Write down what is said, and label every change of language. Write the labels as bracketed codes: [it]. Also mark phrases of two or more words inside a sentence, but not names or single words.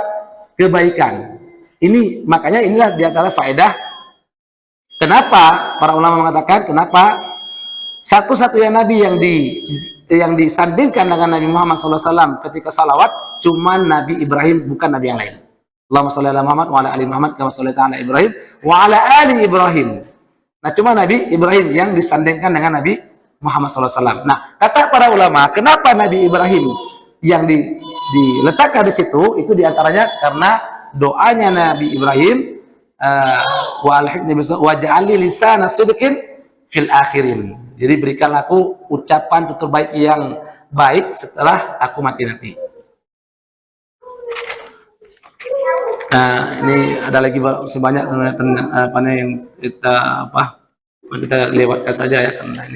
[id] Kebaikan. Ini makanya inilah di antara faedah. Kenapa para ulama mengatakan kenapa satu-satunya nabi yang disandingkan dengan Nabi Muhammad SAW ketika salawat cuma Nabi Ibrahim, bukan nabi yang lain. [ar] اللهم صل على محمد وعلى آل محمد كما صليت على إبراهيم وعلى آل إبراهيم. [id] Nah, cuma Nabi Ibrahim yang disandingkan dengan Nabi Muhammad SAW. Nah, kata para ulama, kenapa Nabi Ibrahim yang diletakkan di situ itu diantaranya karena doanya Nabi Ibrahim, [ar] واجعلني لسان صدق في الآخرين. [id] Jadi berikan aku ucapan tutur baik yang baik setelah aku mati nanti. Nah, ini ada lagi sebanyak sebenarnya yang kita lewatkan saja ya karena ini.